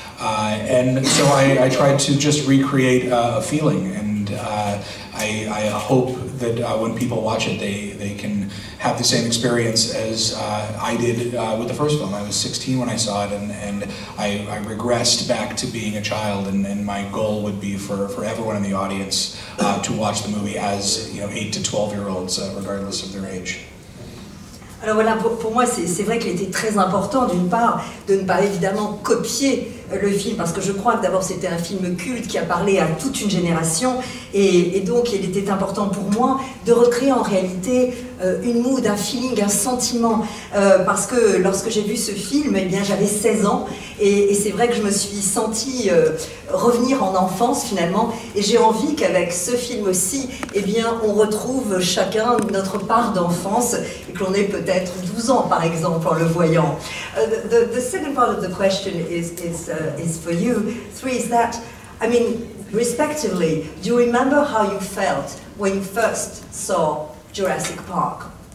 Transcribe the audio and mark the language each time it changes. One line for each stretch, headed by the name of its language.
English: And so I tried to just recreate a feeling, and I hope that when people watch it, they can have the same experience as I did with the first film. I was 16 when I saw it, and I regressed back to being a child, and my goal would be for everyone in the audience to watch the movie as 8 to 12-year-olds, regardless of their age.
French: Alors voilà, pour moi, c'est vrai qu'il était très important, d'une part, de ne pas évidemment copier le film, parce que je crois que d'abord c'était un film culte qui a parlé à toute une génération, et donc il était important pour moi de recréer en réalité une mood, un feeling, un sentiment, parce que lorsque j'ai vu ce film, eh bien j'avais 16 ans, et c'est vrai que je me suis sentie revenir en enfance finalement, et j'ai envie qu'avec ce film aussi, eh bien on retrouve chacun notre part d'enfance, et que l'on ait peut-être 12 ans par exemple en le voyant.
English: The second part of the question is for you. 3 is that, I mean, respectively, do you remember how you felt when you first saw Jurassic Park?